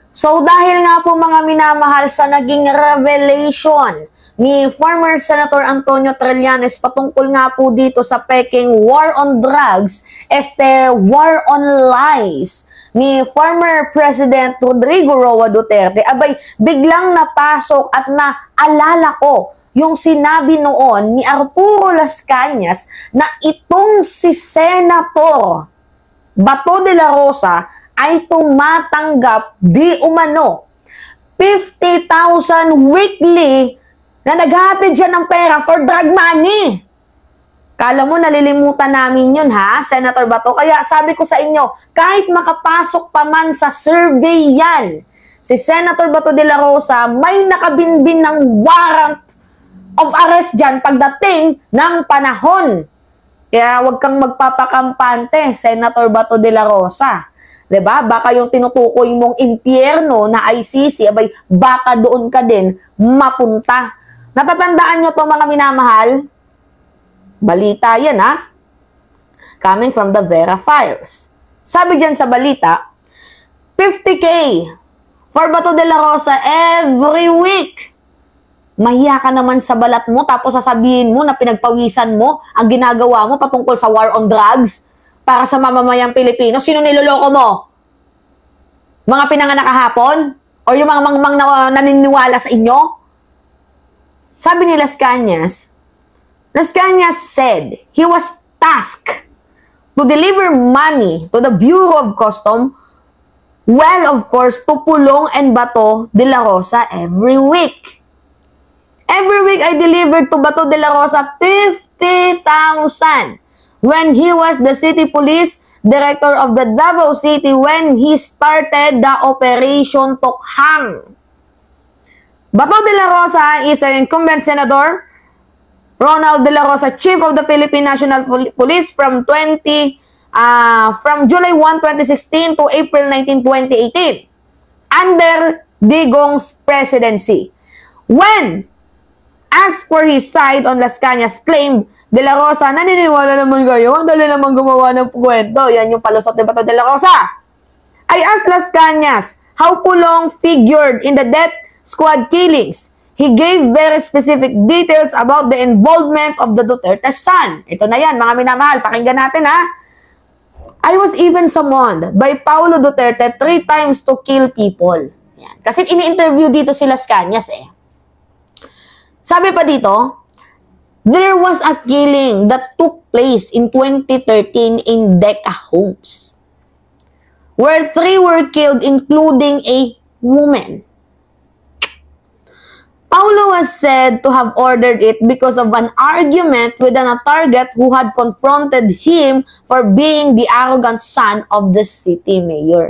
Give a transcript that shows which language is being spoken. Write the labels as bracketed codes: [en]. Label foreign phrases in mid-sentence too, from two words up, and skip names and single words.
[tl] So dahil nga po mga minamahal sa naging revelation ni [en] former Senator [tl] Antonio Trillanes patungkol nga po dito sa peking [en] war on drugs, war on lies [tl] ni [en] former President [tl] Rodrigo Roa Duterte, abay biglang napasok at naalala ko yung sinabi noon ni Arturo Las Cañas na itong si Senator Bato de la Rosa ay tumatanggap di umano 50,000 weekly na naghahatid siya ng pera [en] for drug money. [tl] Kala mo nalilimutan namin yun ha, Senator Bato? Kaya sabi ko sa inyo, kahit makapasok pa man sa survey yan, si Senator Bato de la Rosa may nakabinbin ng [en] warrant of arrest [tl] dyan pagdating ng panahon. Kaya huwag kang magpapakampante, Senator Bato de la Rosa. 'Di ba? Baka yung tinutukoy mong impyerno na ICC, abay baka doon ka din mapunta. Natatandaan nyo to mga minamahal? Balita yan ha? [en] Coming from the Vera Files. [tl] Sabi dyan sa balita, 50K for Bato de la Rosa every week. Mahiya ka naman sa balat mo tapos sasabihin mo na pinagpawisan mo ang ginagawa mo patungkol sa [en] war on drugs [tl] para sa mamamayang Pilipino. Sino niloloko mo? Mga pinanganak kahapon? O yung mga mangmang na naniniwala sa inyo? Sabi ni [en] Las Cañas said he was tasked to deliver money to the Bureau of Customs, well, of course, to Pulong and Bato de la Rosa every week. Every week, I delivered to Bato de la Rosa 50,000 when he was the city police director of the Davao City when he started the Operation Tokhang. Bato de la Rosa is an incumbent senator. Ronald de la Rosa, chief of the Philippine National Police from July 1, 2016 to April 19, 2018 under Digong's presidency. When as for his side on Las Cañas claimed de la Rosa, [tl] naniniwala naman kayo, dali naman gumawa ng kwento. Yan yung palusot ni Bato de la Rosa. [en] I asked Las Cañas how Pulong figured in the death squad killings. He gave very specific details about the involvement of the Duterte son. [tl] Ito na yan, mga minamahal. Pakinggan natin ha. [en] I was even summoned by Paulo Duterte 3 times to kill people. [tl] Yan. Kasi ini-interview dito si Las Cañas eh. Sabi pa dito, [en] there was a killing that took place in 2013 in Deca Homes, where 3 were killed, including a woman. Paulo was said to have ordered it because of an argument with a target who had confronted him for being the arrogant son of the city mayor.